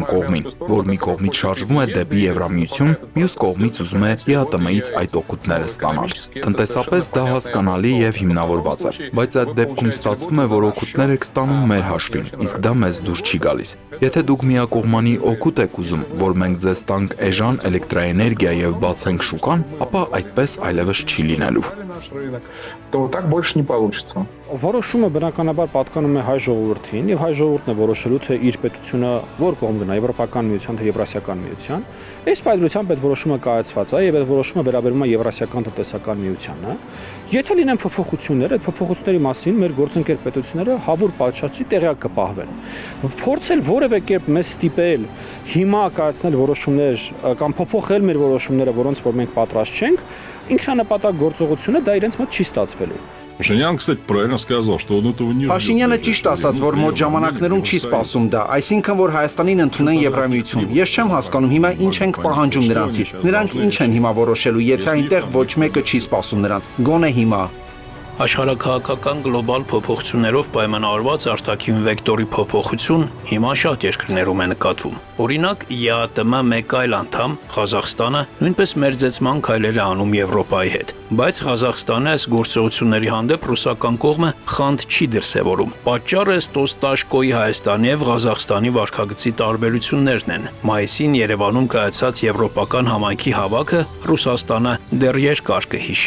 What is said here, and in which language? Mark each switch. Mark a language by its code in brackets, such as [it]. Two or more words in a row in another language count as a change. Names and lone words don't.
[hy] կողմին, որ մի կողմից շարժվում է դեպի Եվրամիություն, մյուս կողմից ուզում է ԵԱՏՄ-ից այդ օգուտները ստանալ։ Տնտեսապես դա հասկանալի եւ հիմնավորված է, բայց այդ դեպքում ստացվում է, որ օգուտներ եք ստանում մեր հաշվին, իսկ դա մեզ դուր չի գալիս։ Եթե դուք միակողմանի օգուտ եք ուզում, որ մենք ձեզ տանք էժան էլեկտրաէներգիա եւ բացենք շուկան, ապա այդպես այլևս չի լինելու։ [ru] Наш рынок, то так больше не получится. [hy] Որոշումը բնականաբար պատկանում է հայ ժողովրդին եւ հայ ժողովուրդն է որոշելու թե իր պետությունը որ կողմ գնա Եվրոպական միության թե Եվրասիական միության։ Այս պայմանությամբ այդ որոշումը կայացված է եւ այդ որոշումը վերաբերում է Եվրասիական տնտեսական միությանը։ Եթե լինեն փոփոխություններ, այդ փոփոխությունների մասին մեր գործընկեր պետությունները հավուր պատշաճի տեղյակ կպահվեն։ Փորձել որևէ կերպ մեզ ստիպել հիմա կայացնել որոշումներ կամ փոփոխել մեր որոշումները, որոնց որ մենք պատրաստ չենք, ինքնանպատակ գործողությունը դա իրենց մոտ չի ստացվելու։ [ru] Փաշինյան, кстати, правильно сказал, что он этого не ждет. [hy] Փաշինյանը ճիշտ ասաց, որ մոտ ժամանակներում չի սպասում դա, այսինքն որ Հայաստանին ընդունեն Եվրամիություն։ Ես չեմ հասկանում հիմա ինչ ենք պահանջում նրանցից։ Նրանք ինչ են հիմա որոշելու, եթե այնտեղ ոչ մեկը չի սպասում նրանց։ Գոնե հիմա։ Աշխարհաքաղաքական գլոբալ փոփոխություններով պայմանավորված արտաքին վեկտորի փոփոխություն հիմա շատ երկրներում է նկատվում։ Օրինակ, ԵԱՏՄ մեկ այլ անդամ, Ղազախստանը, նույնպես մերձեցման քայլեր է անում Եվրոպայի հետ, բայց Ղազախստանը այս գործողությունների հանդեպ ռուսական կողմը խանդ չի դրսևորում։ Պատճառը Ստոստաշկոյի Հայաստանի եւ Ղազախստանի վարքագծի տարբերություններն են։ Մայիսին Երևանում կայացած եվրոպական համայնքի հավաքը Ռուսաստանը դեռ երկար կհիշի։